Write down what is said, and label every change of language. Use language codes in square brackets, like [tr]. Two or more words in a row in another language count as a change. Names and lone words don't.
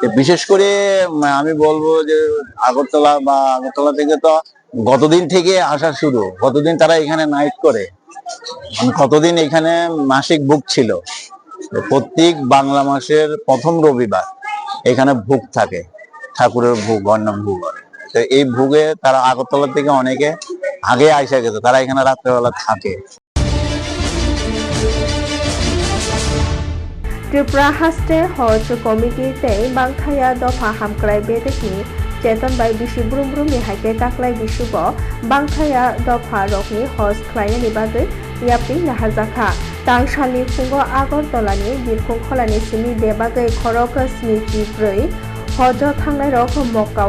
[bn] বিশেষ করে আমি বলবো যে আগরতলা থেকে তো গতদিন থেকে আসা শুরু, গতদিন তারা এখানে নাইট করে, কতদিন এখানে মাসিক ভোগ ছিল। প্রত্যেক বাংলা মাসের প্রথম রবিবার এখানে ভোগ থাকে, ঠাকুরের ভোগ, অন্নাম ভোগ। তো এই ভোগে তারা আগরতলা থেকে অনেকে আগে আইসা গেছে, তারা এখানে রাত্রেবেলা থাকে। [trp] त्रिपुरा हास्टे हज कमिटी ते बांथाया दफा हामक्राय बेदकनि चेतन बाय बिसि ब्रुम ब्रुम हाइके काकलाय बिसुब बांथाया दफा रकनि हज ख्लायनायनि बागै यापि नाहाजाखा तांसालनि फुंग आगरतलानि बिरखं खलानि सिनि बेबागै खरक 74 हज थांनाय रक मक्काव